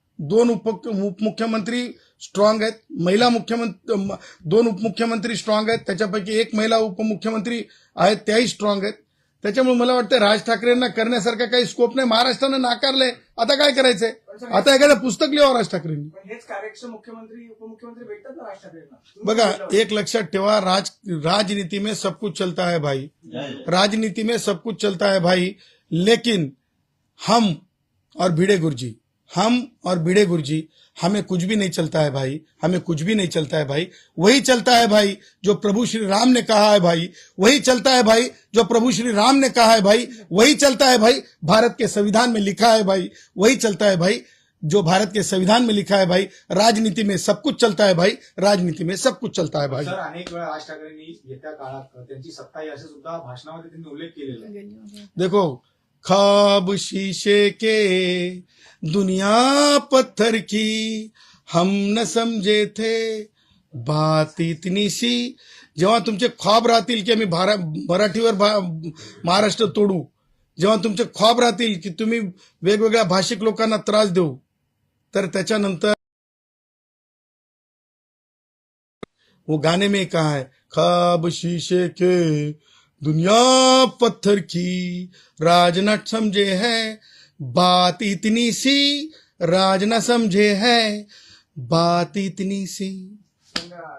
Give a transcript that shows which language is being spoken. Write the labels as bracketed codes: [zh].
[mr] 2 उपमुख्यमंत्री स्ट्रॉंग आहेत. महिला मुख्यमंत्री 2 उपमुख्यमंत्री स्ट्रॉंग आहेत. त्याच्यापैकी 1 महिला उपमुख्यमंत्री आहेत, त्याही स्ट्रॉंग आहेत. त्याच्यामुळे मला वाटतं राज ठाकरेंना करण्यासारखा काही स्कोप नाही. महाराष्ट्रानं नाकारलंय, आता काय करायचंय? आता एखादं पुस्तक लिहावं राज ठाकरेंनी. पण हेच कार्यक्षम मुख्यमंत्री, उपमुख्यमंत्री भेटतात ना राज ठाकरेंना. बघा, एक लक्षात ठेवा, [hi] राजनीति में सब कुछ चलता है भाई, राजनीति में सब कुछ चलता है भाई, लेकिन हम और भिड़े गुरुजी हमें कुछ भी नहीं चलता है भाई, हमें कुछ भी नहीं चलता है भाई. वही चलता है भाई जो प्रभु श्री राम ने कहा है भाई, वही चलता है भाई जो प्रभु श्री राम ने कहा है भाई, वही चलता है भाई भारत के संविधान में लिखा है भाई, वही चलता है भाई जो भारत के संविधान में लिखा है भाई. राजनीति में सब कुछ चलता है भाई, राजनीति में सब कुछ चलता है भाई. [mr] सर, अनेक वेळा राज ठाकरेंनी येत्या काळात त्यांची सत्ता आहे असे सुद्धा भाषणामध्ये त्यांनी उल्लेख केलेला आहे. [hi] देखो, ख्वाब शीशे के दुनिया पत्थर की, हम न समझे थे बात इतनी सी. [mr] जेव्हा तुमचे ख्वाब राहतील की आम्ही मराठीवर महाराष्ट्र तोडू, जेव्हा तुमचे ख्वाब राहतील की तुम्ही वेगवेगळ्या भाषिक लोकांना त्रास देऊ, तर त्याच्यानंतर [hi] वो गाने में कहा है, ख्वाब शीशे के दुनिया पत्थर की, राज न समझे है बात इतनी सी, राज न समझे है बात इतनी सी.